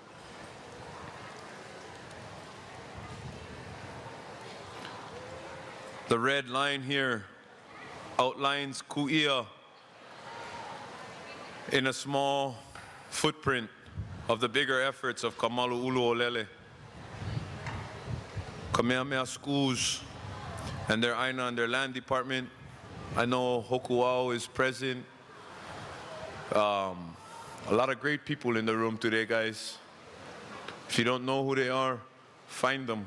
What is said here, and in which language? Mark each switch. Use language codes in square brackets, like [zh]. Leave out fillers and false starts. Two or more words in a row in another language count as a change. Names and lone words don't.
[en] The red line here outlines kuia in a small footprint of the bigger efforts of Malu, ʻUlu, o Lele. Kamehameha schools and their aina and their land department. I know Hokuao is present. A lot of great people in the room today, guys. If you don't know who they are, find them.